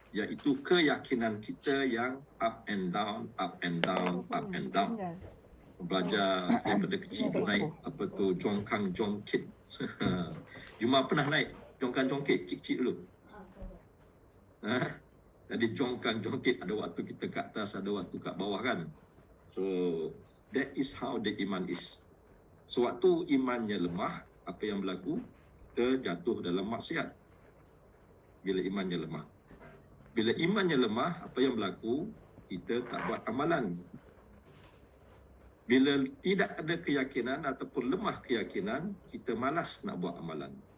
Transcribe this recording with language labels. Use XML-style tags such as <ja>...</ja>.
<ms>Iaitu keyakinan kita yang</ms> <en>up and down, up and down,</en> <ms>up and down. Belajar daripada kecil tu naik apa tu jongkang jongkit. Juma pernah naik jongkang jongkit kecil dulu. Jadi jongkang jongkit ada waktu kita kat atas, ada waktu kat bawah kan.</ms> <en>So that is how the iman is.</en> <ms>Sewaktu imannya lemah, apa yang berlaku? Kita jatuh dalam maksiat. Bila imannya lemah. Bila imannya lemah, apa yang berlaku? Kita tak buat amalan. Bila tidak ada keyakinan ataupun lemah keyakinan, kita malas nak buat amalan.</ms>